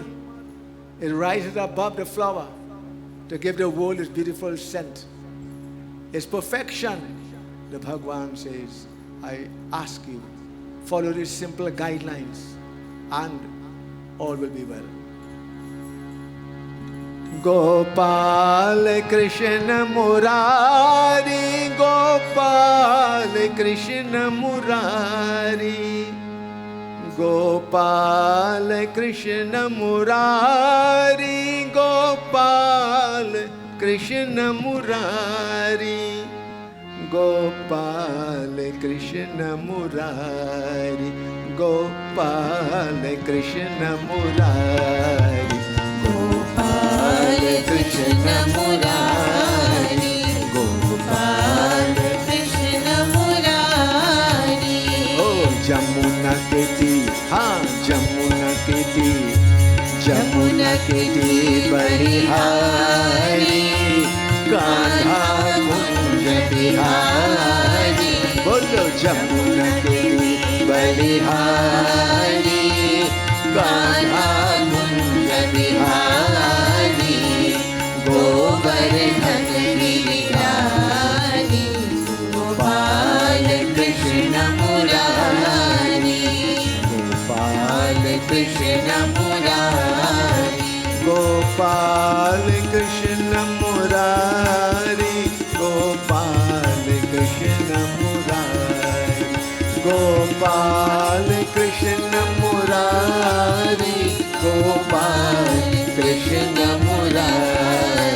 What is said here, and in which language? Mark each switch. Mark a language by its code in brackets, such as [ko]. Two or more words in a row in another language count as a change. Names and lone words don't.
[en] It rises above the flower to give the world its beautiful scent. Its perfection. The Bhagwan says, I ask you, follow these simple guidelines and all will be well. [hi] Gopal Krishna Murari, Gopal Krishna Murari, Gopal Krishna Murari, Gopal Krishna Murari, Gopal Krishna Murari, Gopal Krishna Murari, Gopal Krishna Murari, Gopal Krishna Murari. ओह, जमुना के तीर, जमुना के तीर, जमुना के तीर बलिहारी, कान्हा कुंज बिहारी. बोलो जमुना के तीर बलिहारी, कान्हा कुंज बिहारी, Govardhan giridhari, Gopal Krishna Murari, Gopal Krishna Murari. Gopal Krishna Murari, Gopal Krishna Murari, Gopal Krishna Murari, Gopal Krishna Murari,